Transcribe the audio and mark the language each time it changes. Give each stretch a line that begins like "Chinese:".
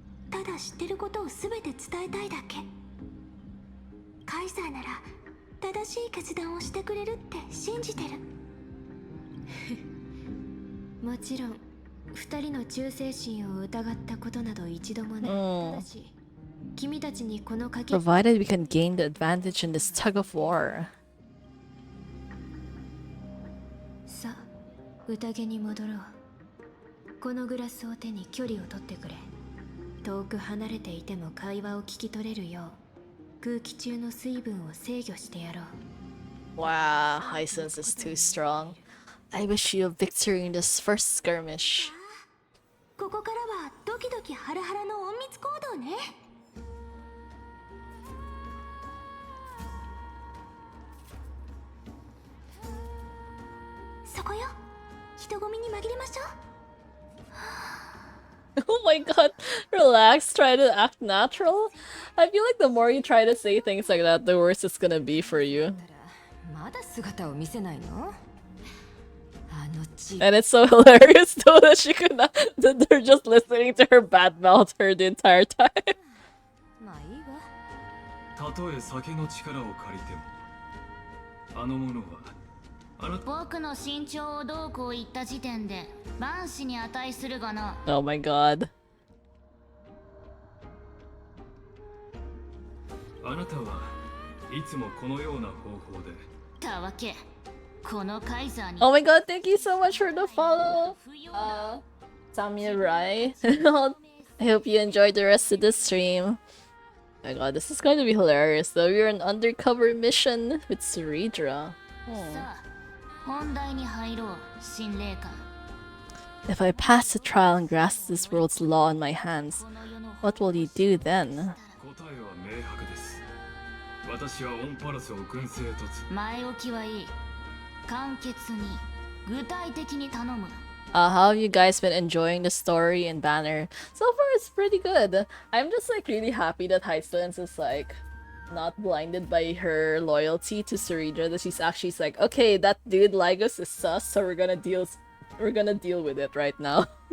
Japanese: ただ知ってることを全て伝えたいだけ。カイザーなら正しい決断をしてくれるって信じてる。もちろん二人の忠誠心を疑ったことなど一度もない。ただし君たちにこの鍵
English: Provided we can gain the advantage in this tug of war.
Japanese: さあ、宴に戻ろう。このグラスを手に距離を取ってくれ。遠く離れていても会話を聞き取れるよう空気中の水分を制御してやろう。
English: Wow, Hisense is too strong. I wish you a victory in this first skirmish.
Japanese: ここからはドキドキハラハラの隠密行動ね。そこよ。人混みに紛れましょう。
English: Oh my god, relax, try to act natural. I feel like the more you try to say things like that, the worse it's gonna be for you.
Japanese: まだ姿を見せないの？
English: And it's so hilarious though that she could not, that they're just listening to her badmouth her the entire time.
Japanese: たとえ酒の力を借りてもあの者は僕の身長をどうこう言った時点で万死に値するがな。
English: Oh my god.
Japanese: あなたはいつもこのような方法でたわけ。このカイザーに。
English: Oh my god, thank you so much for the follow, Samurai. I hope you enjoyed the rest of the stream. Oh my god, this is going to be hilarious though. We're an undercover mission with Suridra.
Japanese: さあ、本題に入ろう、心霊官。
English: If I pass the trial and grasp this world's law in my hands, what will you do then?
Japanese: 答えは明白です。私はオンパラスを軍政突。前置きはいい。簡潔に、具体的に頼む。
English: How have you guys been enjoying the story in Banner? So far, it's pretty good. I'm just like really happy that Hisense is like not blinded by her loyalty to Suridra. That she's actually like, okay, that dude Lygos is sus, so we're gonna deal with it right now.